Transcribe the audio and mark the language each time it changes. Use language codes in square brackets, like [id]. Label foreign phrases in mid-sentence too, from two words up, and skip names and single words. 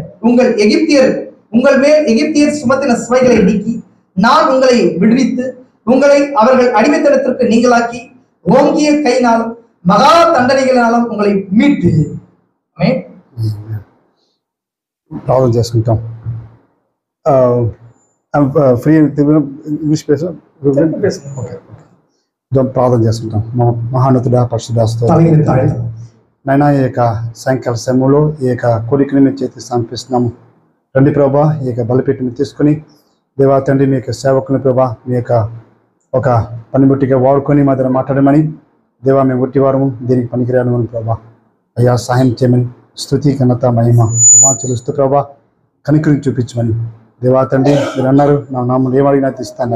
[ta] உங்கள் மேல் எகிப்தியர் சுமத்தின சுமைகளை நீக்கி நான் உங்களை விடுவித்து உங்களை அவர்கள் அடிமைத்தனத்திற்கு நீங்களாக்கி ஓங்கிய கையினாலும் மகா தண்டனைகளினாலும் உங்களை மீட்டு. [en] free English okay [te] ప్రార్థన చేసుకుంటాం. మహాన్నతుడా పరిశుద్ధాస్తో నైనా ఈ యొక్క సాయంకాల సమయంలో ఈ యొక్క కోరికని మీ చేతికి సమర్పిస్తున్నాము. రండి ప్రభా, ఈ యొక్క బలిపీఠని తీసుకుని దేవా తండ్రి మీ యొక్క సేవకుని ప్రభా మీ యొక్క ఒక పనిముట్టిగా వాడుకొని మా దగ్గర మాట్లాడమని దేవా మేము ఒట్టివారము దీనికి పనికిరాను ప్రభా అయ్యా సహాయం చేయమని స్తుతి ఘనత మహిమ ప్రభా చెల్లిస్తూ ప్రభా కనికరిని చూపించమని దేవా తండ్రి మీరు అన్నారు నా నామం ఏమడిగినా తీస్తున్నారు.